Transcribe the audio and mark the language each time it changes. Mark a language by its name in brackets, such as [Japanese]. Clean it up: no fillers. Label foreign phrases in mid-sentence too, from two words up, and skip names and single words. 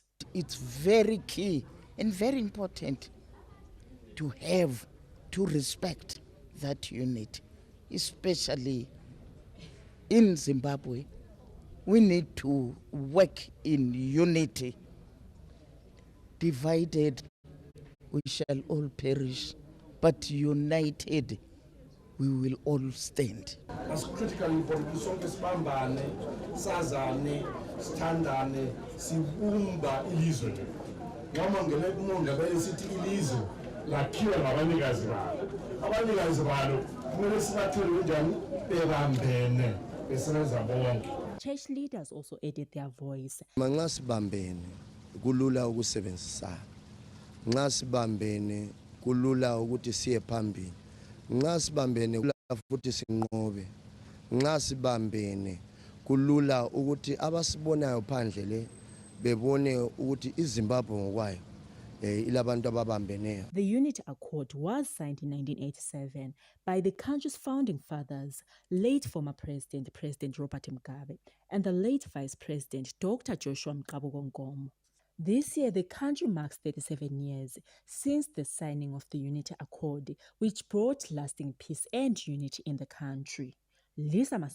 [English] It's very key and very important to respect that unity, especially in Zimbabwe. We need to work in unity. Divided, we shall all perish, but united, we will all stand. As critically important, [North Ndebele] sonke sibambane, sazane, sithandane, sibumba ilizwe. Noma ngene kumonda bese sithi ilizwe lakhiwa ngabanikazi balo. Abanikazi balo kumele sibathole kanjani bebambene besebenza bonke. [English] Church leaders also added their voice. [North Ndebele] Nxa sibambene kulula ukusebenzisana. Nxa sibambene kulula ukuthi siye phambili. Nxa sibambene kulula futhi sinqobe. Nxa sibambene kulula ukuthi abasibonayo phandle le bebone ukuthi iZimbabwe ngokwayo ilabantu ababambeneyo. [English] The Unity Accord was signed in 1987 by the country's founding fathers, late former President Robert Mugabe, and the late Vice President Dr. Joshua Mqabugongom. This year, the country marks 37 years since the signing of the Unity Accord, which brought lasting peace and unity in the country.